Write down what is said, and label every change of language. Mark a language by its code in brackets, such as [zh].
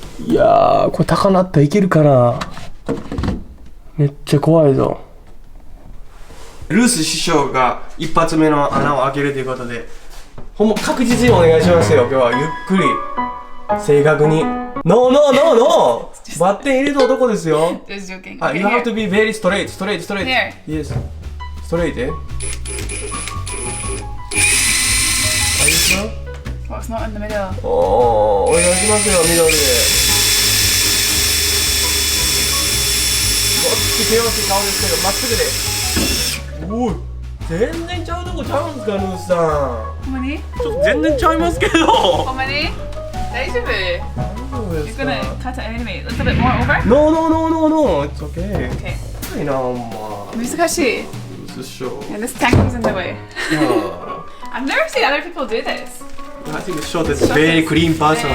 [ja] いやー、これ高なったらいけるかな。めっちゃ怖いぞ。ルース師匠が一発目の穴を開けるということで、ほんま確実にお願いしますよ。今日はゆっくり正確に。ノーバッテン入れた男ですよ。 [en] Just joking. You have to be very straight. Here. Yes. Straight, eh? Well, it's not in the middle. [ja] お願いしますよ、緑で。こっち手をつ顔ですけど、まっすぐで。おい、全然ちゃうとこちゃうんすか、ルースさん。ほんまに？ちょっと全然ちゃいますけど。ほんまに？大丈夫？ [en] You're gonna cut it anyway. A little bit more over? No, it's okay. Okay. [ja] いいな、ほんま。難しい。ルース師匠。 [en] And this tank was in the way. I've never seen other people do this. I think Short is a very clean person, you